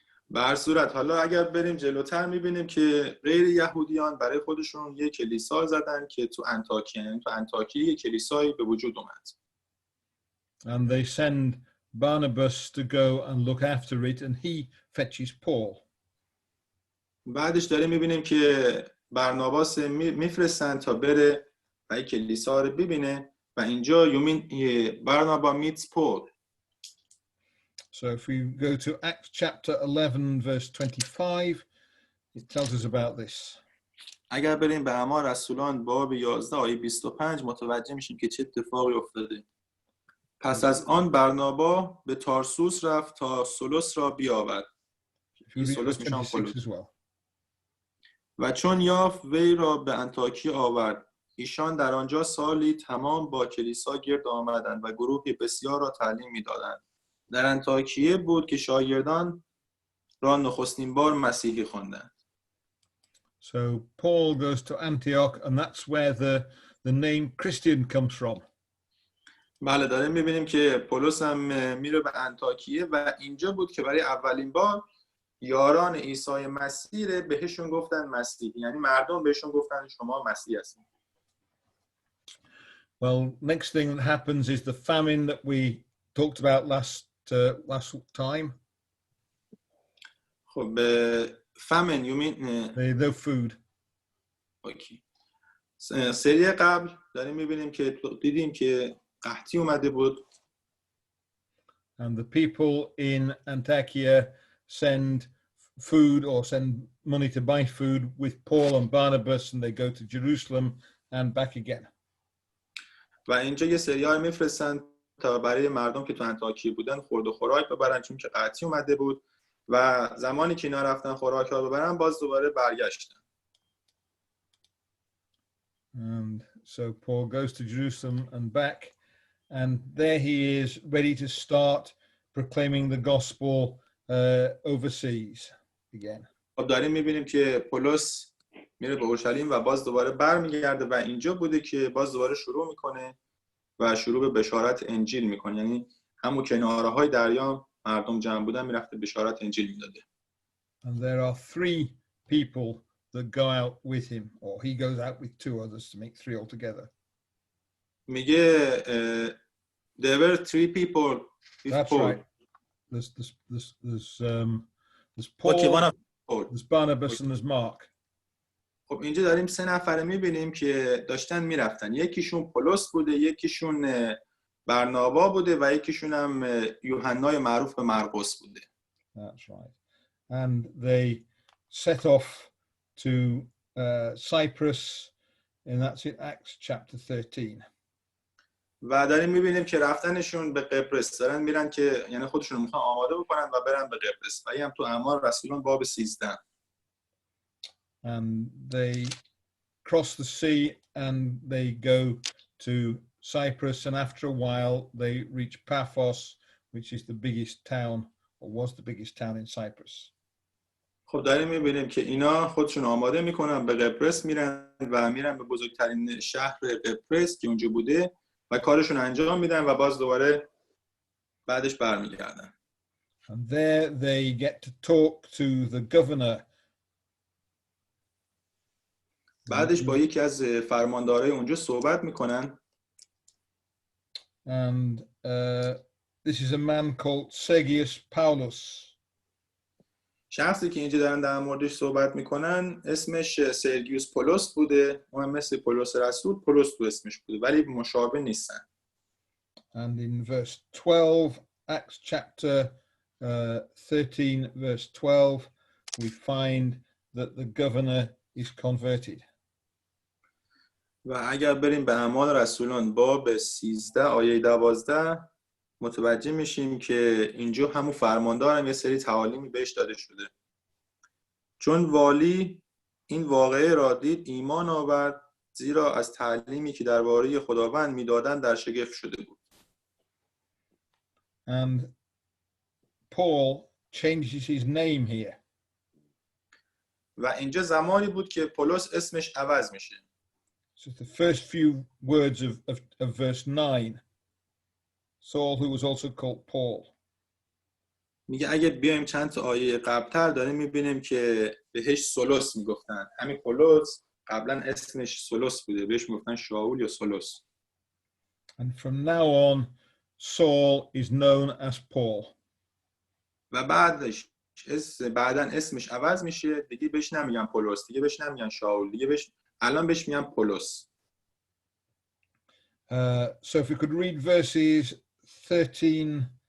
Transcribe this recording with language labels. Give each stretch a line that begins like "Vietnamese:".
Persian: به هر صورت حالا اگر بریم جلوتر میبینیم که غیر یهودیان برای خودشون یک کلیسا زدن که تو انطاکیه یک کلیسایی به وجود اومد.
English: And they send Barnabas to go and look after it, and he fetches Paul.
Persian: بعدش داریم میبینیم که برناباس میفرستن تا بره و این کلیسا رو ببینه و اینجا
English: Barnabas meets Paul. So if we go to Acts chapter 11 verse 25, it tells us about this.
Persian: اگر بریم به اعمال رسولان باب 11 آیه 25 متوجه میشیم که چه اتفاقی افتاده. پس از آن برنابا به تارسوس رفت تا سولوس را بیاورد.
English: If you read
Persian: سولوس
English: verse
Persian: میشن
English: 26
Persian: پولس.
English: as well.
Persian: و چون یافت وی را به انطاکیه آورد. ایشان در آنجا سالی تمام با کلیسا گرد آمدند و گروهی بسیار را تعلیم میدادند. در انطاکیه بود که شاگردان را نخستین بار مسیحی خواندند.
English: So Paul goes to Antioch, and that's where the name Christian comes from.
Persian: بله داریم میبینیم که پولس هم میره به انطاکیه و اینجا بود که برای اولین بار یاران عیسی مسیح بهشون گفتن مسیحی، یعنی مردم بهشون گفتن شما مسیح هستید.
English: Well, next thing that happens is the famine that we talked about last time.
Persian: خب
English: famine you mean No food.
Persian: اوکی. سری قبل داریم میبینیم که دیدیم که قحطی اومده بود.
English: And the people in Antiochia send food or send money to buy food with Paul and Barnabas, and they go to Jerusalem and back again.
Persian: و اینجا یه سریال میفرستن تا برای مردم که تو انطاکیه بودن خورد و خوراک ببرن، چون که قحطی اومده بود و زمانی که اینا رفتن خوراک ها ببرن باز دوباره برگشتن.
English: And so Paul goes to Jerusalem and back, and there he is ready to start proclaiming the gospel overseas again.
Persian: خب داریم میبینیم که پولس میره به اورشلیم و باز دوباره برمیگرده و اینجا بوده که باز دوباره شروع میکنه و شروع به بشارت انجیل میکنه، یعنی همون کناره های دریا مردم جمع بودن میرفته بشارت انجیل میداده.
English: And there are 3 people that go out with him, or he goes out with 2 others to make 3 altogether.
Persian: میگه
English: there were 3 people with That's Paul. right. There's Paul, there's Barnabas, and there's Mark.
Persian: خب اینجا داریم 3 نفره میبینیم که داشتن میرفتن. یکیشون پولس بوده، یکیشون برنابا بوده و یکیشون هم یوحنای معروف به مرقس بوده.
English: That's right. And they set off to Cyprus, and that's in Acts chapter 13.
Persian: و داریم میبینیم که رفتنشون به قبرس، دارن میرن که یعنی خودشون میخوان آماده بکنن و برن به قبرس. و این هم تو اعمال رسولان باب 13.
English: And they cross the sea and they go to Cyprus, and after a while they reach Paphos, which is the biggest town, or was the biggest town in Cyprus.
Persian: خب داریم میبینیم که اینا خودشون آماده میکنن به قبرس میرن و میرن به بزرگترین شهر قبرس که اونجا بوده و کارشون انجام میدن و باز دوباره بعدش برمیگردن.
English: And there they get to talk to the governor.
Persian: بعدش با یکی از فرماندارای اونجا صحبت میکنن.
English: And this is a man called Sergius Paulus.
Persian: شخصی که اینجا دارن در موردش صحبت میکنن اسمش سرگیوس پولس بوده. اون مثل پولس رسول پولس تو اسمش بوده ولی مشابه نیستن.
English: And in verse 12, Acts chapter 13, verse 12, we find that the governor is converted.
Persian: و اگر بریم به اعمال رسولان باب 13 آیه 12 متوجه میشیم که اینجا همون فرماندار هم یه سری تعالیمی بهش داده شده. چون والی این واقعه را دید ایمان آورد، زیرا از تعلیمی که درباره خداوند میدادن در شگفت شده بود.
English: And Paul changes his name here.
Persian: و اینجا زمانی بود که پولس اسمش عوض میشه.
English: So the first few words of verse 9, Saul, who was also called Paul.
Persian: میگه اگه بیایم چند تا آیه قبلتر داریم میبینیم که بهش سولوس میگفتن. همین پولس قبلا اسمش سولوس بوده، بهش میگفتن شاول یا سولوس.
English: And from now on, Saul is known as Paul.
Persian: و بعداً اسمش عوض میشه، دیگه بهش نمیگن پولس، دیگه بهش نمیگن شاول، دیگه الان بهش میگن پولس.
English: So if we could read verses 13